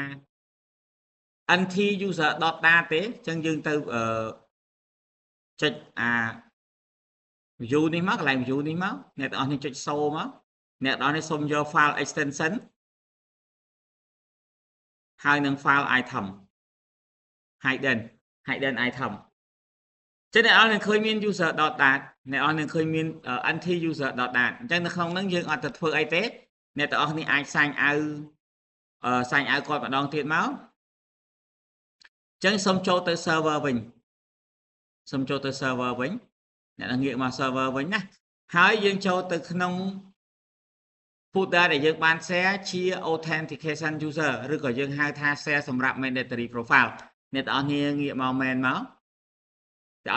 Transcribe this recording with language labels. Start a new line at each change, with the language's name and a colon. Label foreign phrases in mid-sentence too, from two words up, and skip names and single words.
Khmer: nt user.data ទេចឹងយើងទៅចុចអា view នេះមកកន្លែង view នេះមកអ្នកនរចុចសូមកអ្នកនរសូមយក file extension ហើយនឹង
English: file item hidden item
Khmer: ចឹងអ្នកនរឃើញមាន user.data អ្នកនរនឹងឃើញមាន nt user.data អញ្ចឹងនៅក្នុងហ្នឹងយើងអត់ទៅធ្វើអីទេអ្នកទាំងអស់គ្នាអាច
English: sign out
Khmer: គាត់ម្ដងទៀតមកអញ្ចឹងសូមចូលទៅ server វិញ អ្នកនឹងងាកមក server វិញណាហើយយើងចូលទៅក្នុង folder ដែលយើងបាន share ជា
English: authentication user
Khmer: ឬក៏យើងហៅថា share សម្រាប់
English: mandatory profile
Khmer: អ្នកទាំងអស់គ្នាងាកមក main មកតែអ